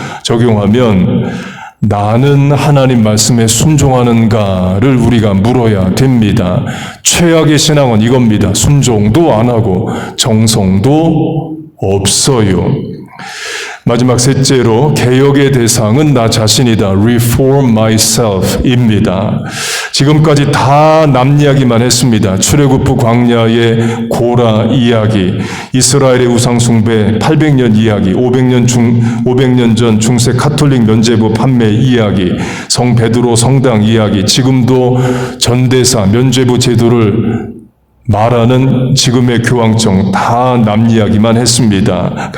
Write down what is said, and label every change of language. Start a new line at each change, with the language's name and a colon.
Korean: 적용하면 나는 하나님 말씀에 순종하는가를 우리가 물어야 됩니다. 최악의 신앙은 이겁니다. 순종도 안 하고 정성도 없어요. 마지막 셋째로 개혁의 대상은 나 자신이다.
English: Reform myself입니다.
Korean: 지금까지 다 남 이야기만 했습니다. 출애굽부 광야의 고라 이야기, 이스라엘의 우상 숭배 800년 이야기, 500년 전 중세 카톨릭 면죄부 판매 이야기, 성 베드로 성당 이야기, 지금도 전대사 면죄부 제도를 말하는 지금의 교황청 다 남 이야기만 했습니다.